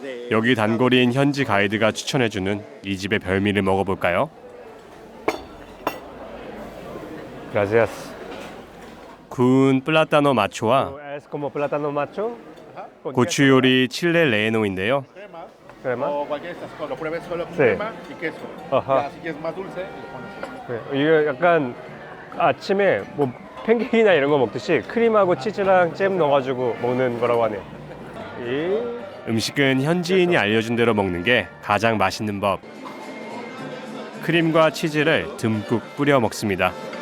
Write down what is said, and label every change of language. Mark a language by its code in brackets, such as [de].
[ko] 여기 단거리인 현지 가이드가 추천해주는 이 집의 별미를 먹어볼까요? [es] Gracias. [ko] 구운 플라타노 마초와 [es] Es como plátano macho. [ko] 고추 요리 칠레 레에노인데요. [es] crema. O cualquier de estas cosas. Lo pruebes solo con Sí. crema y queso. Ajá. Ya, si quieres más dulce, le pones. [ko] 네, 이게 약간 아침에 뭐 팬케이크나 이런 거 먹듯이 크림하고 치즈랑 잼 넣어가지고 먹는 거라고 하네요. 음식은 현지인이 알려준 대로 먹는 게 가장 맛있는 법. 크림과 치즈를 듬뿍 뿌려 먹습니다.